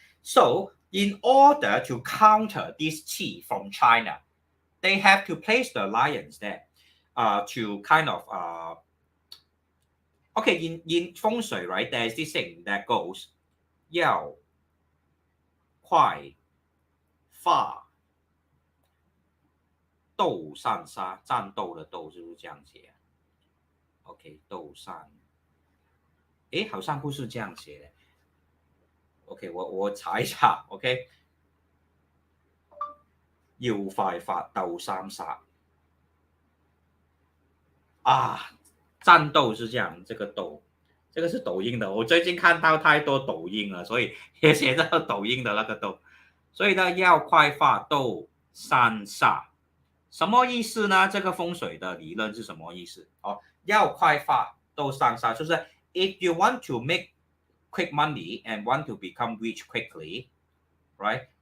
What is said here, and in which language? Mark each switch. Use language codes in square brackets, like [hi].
[en] So in order to counter this qi from China, they have to place the lions there to kind of okay, in Feng Shui, right, there's this thing that goes Yao Kuai Fa Dou San Sha [zh] 战斗的斗是不是这样写？OK， 斗善，诶，好像不是这样写的。 OK，我查一下。 OK，要快法斗三杀啊，战斗是这样，这个斗，这个是抖音的。我最近看到太多抖音了，所以也写这个抖音的那个斗。所以呢，要快发斗三煞，什么意思呢？这个风水的理论是什么意思？哦，要快发斗三煞，就是 [en] if you want to make quick money and want to become rich quickly, right?